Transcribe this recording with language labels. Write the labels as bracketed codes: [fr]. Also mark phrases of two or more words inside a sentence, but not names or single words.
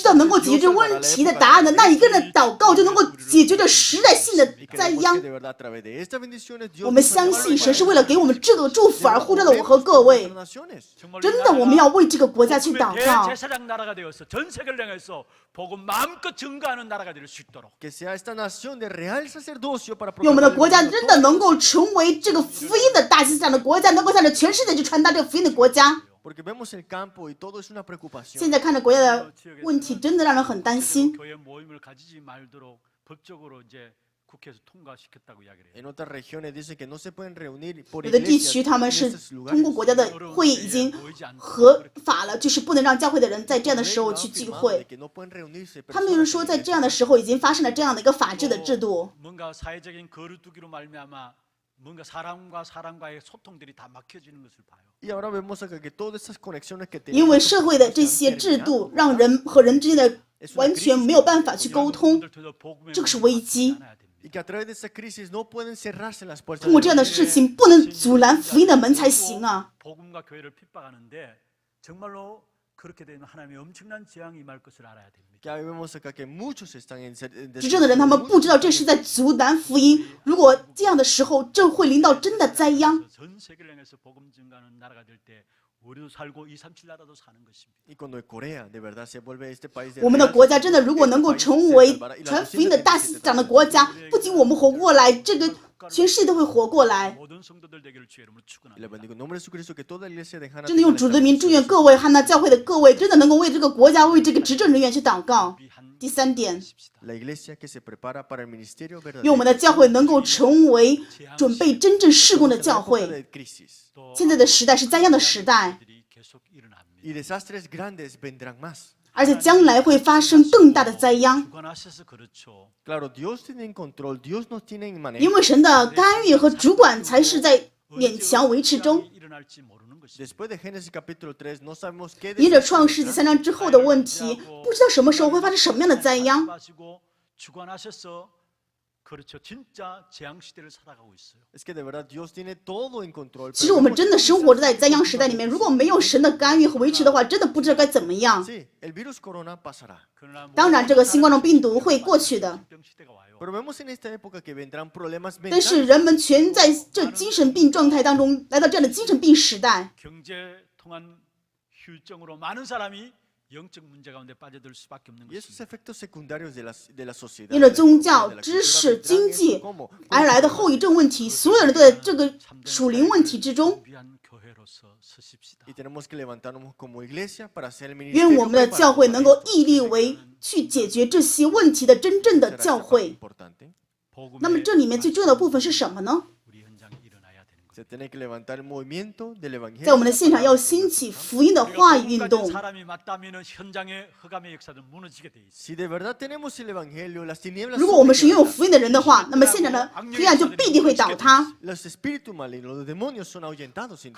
[zh] 知道能够解决这问题的答案的那一个人的祷告，就能够解决这时代性的灾殃。 [es] de verdad a través de estas bendiciones [zh] 我 [es] Dios [zh] 们相信神是为了给我们这个祝福而呼召的我和各位。 [ko] 정말 [zh] 真的，我们要为这个国家去祷告， [ko] 대제사장 나라가 되어서 전 세계를 향해서 복음 마음껏 증거하는 나라가 될 수 있도록 [es] que sea esta nación de real sacerdocio para [zh] 愿我们的 [es] proclamar [zh] 国家 [es] el [zh] 真 [es] mundo [zh] 的能够成为这个福音的大西这样的国家，能够向着全世界去传达这个福音的国家。 [es] porque vemos el campo y todo es una [zh] 现 [es] preocupación. [zh] 在看着国家的问题，真的让人很担心。 [ko] 교회 모임을 가지지 말도록 법적으로 이제 국회에서 통과시켰다고 이야기를 해요. [es] En otras regiones dicen que no se pueden reunir por [zh] 有的地 [es] iglesias [zh] 区他们 [es] en [zh] 是 [es] estos [zh] 通过 [es] lugares. [zh] 国家的会议已经合法了，就是不能让教会的人在这样的时候去聚会。 [es] Que no pueden reunirse [zh] 他们就是 [es] personas [zh] 说， [es] en [zh] 在 [es] iglesias. [zh] 这样的时候已经发生了这样的一个法治的制度。 [ko] 뭔가 사회적인 거리두기로 말미암아 뭔가 사람과 사람과의 소통들이 다 막혀지는 것을 봐요. [es] Y ahora vemos acá que todas esas conexiones que [zh] 因为 [es] tenemos [zh] 社会的这些制度让人和人之间的完全没有办法去沟通， 这个是危机。 [es] y que a través de esa crisis no pueden cerrarse las puertas. [zh] 通过这样的事情，不能阻拦福音的门才行啊！ [ko] 복음과 교회를 핍박하는데 정말로 그렇게 되면 하나님의 엄청난 재앙이 임할 것을 알아야 됩니다. [es] Que vemos acá que muchos están en [zh] 执政的人他们不知道这是在阻拦福音，如果这样的时候，这会临到真的灾殃。 [ko] 전 세계를 향해서 복음 증가하는 나라가 될 때 우리도 살고 237 나라도 사는 것입니다. [es] y cuando Corea de verdad se vuelve este país de [zh] 我们的国家真的如果能够成为传福音的大西长的国家，不仅我们活过来，这个全世界都会活过来。 [ko] 모든 모든 성도들 되기를 주의 이름으로 [es] Y le [ko] 축원합니다. [es] bendigo en nombre de Jesucristo que toda la iglesia de Hana [zh] 真的用 [es] tenga [zh] 主 [es] esta [zh] 的名祝愿 [es] bendición. [zh] 各位汉娜教会的各位，真的能够为这个国家、为这个执政人员去祷告。 [ko] 준비한 [zh] 第三点， [ko] 것입시다. [es] La iglesia que se prepara para el ministerio [zh] 愿我们的 [es] verdadero. [zh] 教会能够成为准备真正事工的 [es] Estamos en la [zh] 教 [es] época [zh] 会。 [es] de crisis. [ko] 또 [zh] 现在的时代是灾殃的时代， [ko] 일들이 계속 일어납니다. [es] Y desastres grandes vendrán más. [zh] 而且将来会发生更大的灾殃。 [ko] 주관하셔서 그렇죠. [es] Claro, Dios tiene en control, Dios nos tiene en [zh] 因 [es] manejo. [zh] 为神的干预和主管才是在勉强维持中。 [ko] 일어날지 모르는 것입니다. [es] Después de Génesis capítulo 3, no sabemos qué [zh] 因着 [es] desastre [zh] 创世纪 [es] vendrá. [zh] 3章之后的问题，不知道什么时候会发生什么样的灾殃。 [ko] 하시고 주관하셔서 그렇죠. 진짜 재앙 시대를 살아가고 있어요. [es] Es que de verdad Dios tiene todo en control. [zh] 其实我们真的生活在灾殃时代里面，如果没有神的干预和维持的话，真的不知道该怎么样。 [es] Sí, el virus corona pasará. [ko] 그러나 [zh] 当然，这个新冠状病毒会过去的， [ko] 병 시대가 와요. [es] Pero vemos en esta época que vendrán problemas [zh] 但是 [es] mentales. [zh] 人们全在这精神病状态当中，来到这样的精神病时代。 [ko] 경제 통한 휴증으로 많은 사람이 영적 문제 가운데 빠져들 수밖에 없는 [es] Y esos [ko] 것입니다. [es] efectos secundarios de la sociedad, [zh] 因着 [es] de la [zh] 宗 [es] economía, [zh] 教、 [es] de la [zh] 知 [es] cultura [zh] 识、 [es] vendrán [zh] 经 [es] esto [zh] 济 [es] como [zh] 而来的后遗症问题，所有人都在这个属灵问题之中。 [ko] 위한 교회로서 서십시다. [es] y tenemos que levantarnos como iglesia para hacer el [zh] 愿 [es] ministerio [zh] 我们的 [es] preparado [zh] 教会 [es] para [zh] 能够 [es] esto. [zh] 屹立为去解决这些问题的真正的 [es] Será [zh] 教 [es] esta parte [zh] 会。 [es] importante. [zh] 那么这里面最重要的部分是什么呢？ [ko] 우리 현장에 일어나야 되는 거예요. [es] Se tiene que levantar el movimiento del [zh] 在我 [es] evangelio. [zh] 们的现场要兴起福音的话语运 [ko] 가진 [zh] 动。 [ko] 사람이 맞다면 현장의 흑암의 역사는 무너지게 돼 있어요. [es] Si de verdad tenemos el evangelio, las tinieblas [zh] 如果 [es] son [zh] 我们是拥有 [es] aniquiladas. [zh] 福音的人的话，那么现场的黑暗就必定会倒塌， [es] Los espíritus malignos, los demonios son ahuyentados sin duda.